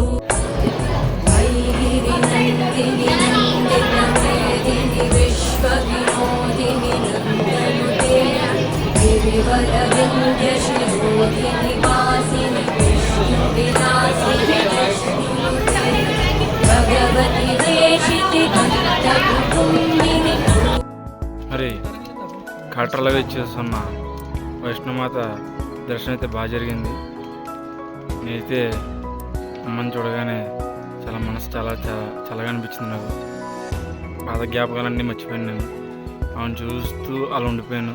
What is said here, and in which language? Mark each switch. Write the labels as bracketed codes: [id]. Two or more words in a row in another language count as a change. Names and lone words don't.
[sa] वैगिरिनन्दिनि नन्दितमेदिनि विश्वविनोदिनि नन्दनुते गिरिवरविंध्यशिरोधिनि वासिनि विष्णुविलासिनि जिष्णुनुते भगवति हेशिति कण्ठकुटुम्बिनि। [te] अरे కాట్రలాగా ఇచ్చేస్తున్న వైష్ణవమాత దర్శనం అయితే బాగా జరిగింది. నేనైతే అమ్మని చూడగానే చాలా మనసు చాలా చల్లగా అనిపించింది. నాకు పాత జ్ఞాపకాలన్నీ మర్చిపోయాను. నేను ఆమెను చూస్తూ అలా ఉండిపోయాను.